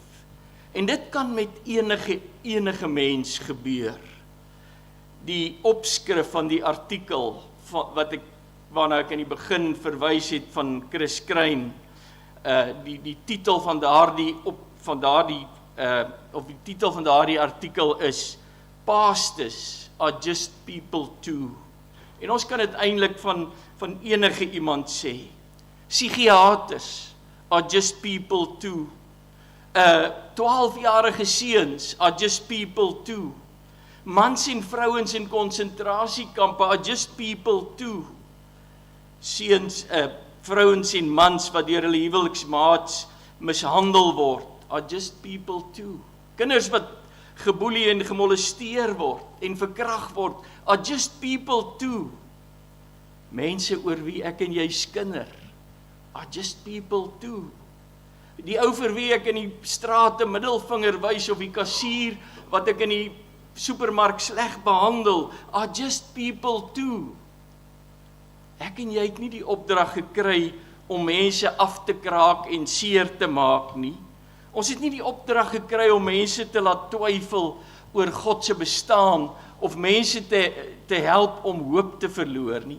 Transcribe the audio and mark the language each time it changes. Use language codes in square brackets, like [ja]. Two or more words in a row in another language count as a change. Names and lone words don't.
[af] En dit kan met enige mens gebeur. Die opskrif van die artikel waarna ek in die begin verwys het van Chris Krein, die titel van die titel van daardie artikel is Pastors are just people too. En ons kan dit eintlik van enige iemand sê. Psigiaters [en] are just people too. [af] 12-jarige seuns [en] are just people too. [af] Mans en vrouens in konsentrasiekampe [en] are just people too. [af] Seuns, vrouens en mans wat deur hulle huweliksmaats mishandel word, [en] are just people too. [af] Kinders wat geboelie en gemolesteer word en verkragt word, [en] are just people too. [af] Mense oor wie ek en jy skinder, [en] are just people too. [af] Die ou vir wie ek in die straat 'n middelvinger wys, of die kassier wat ek in die supermark sleg behandel, [en] are just people too. [af] Ek en jy het nie die opdrag gekry om mense af te kraak en seer te maak nie. Ons het nie die opdrag gekry om mense te laat twyfel oor God se bestaan, of mense te help om hoop te verloor nie.